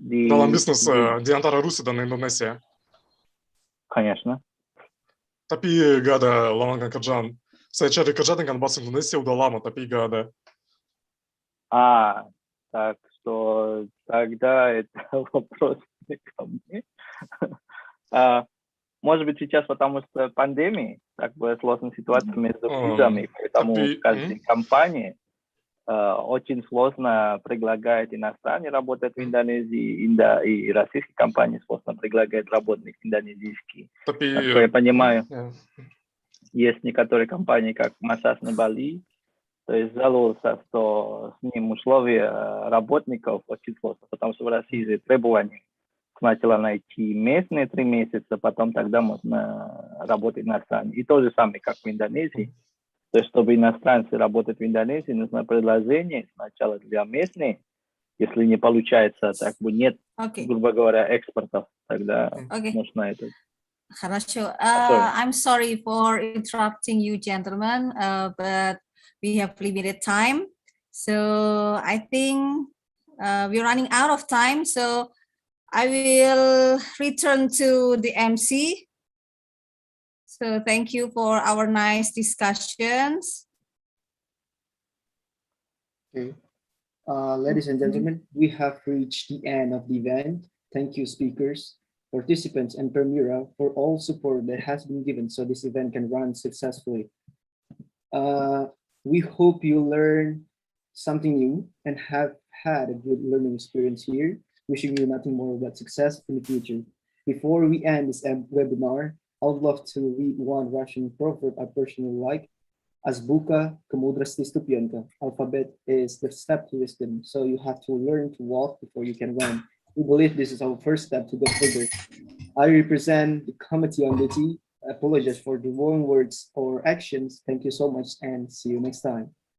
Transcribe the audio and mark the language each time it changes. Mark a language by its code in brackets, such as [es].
[id] Dalam bisnis di antara Rusia dan Indonesia? [ru] Конечно. [id] Tapi gak ada lowongan kerjaan. Saya cari kerja dengan bahasa Indonesia udah lama, tapi gak ada. [ru] Так, то тогда это вопрос не ко мне. Может быть, сейчас, потому что пандемия, так бы сложная ситуация между визами, поэтому каждой компании очень сложно предлагать иностранцы работать в Индонезии, и российские компании сложно предлагать работник индонезийский. Насколько я понимаю, есть некоторые компании, как массаж на Бали, то есть жалуются, что с ним условия работников очень сложно, потому что в России же требования сначала найти местные 3 месяца, потом тогда можно работать иностранцы. И то же самое, как в Индонезии. То есть, чтобы иностранцы работать в Индонезии, нужно предложение сначала для местных. Если не получается, так бы нет, грубо говоря, экспортов, тогда нужно это. Хорошо. [en] I'm sorry for interrupting you, gentlemen, but we have limited time. So I think we're running out of time. So I will return to the MC. So thank you for our nice discussions. Okay. Ladies and gentlemen, we have reached the end of the event. Thank you, speakers, participants, and Permira for all support that has been given so this event can run successfully. We hope you learn something new and have had a good learning experience here. Wishing you nothing more but success in the future. Before we end this webinar, I would love to read one Russian proverb I personally like. [ru] Azbuka к мудрости ступенька. [en] Alphabet is the step to wisdom. So you have to learn to walk before you can run. We believe this is our first step to go further. I represent the committee on duty. I apologize for the wrong words or actions. Thank you so much and see you next time.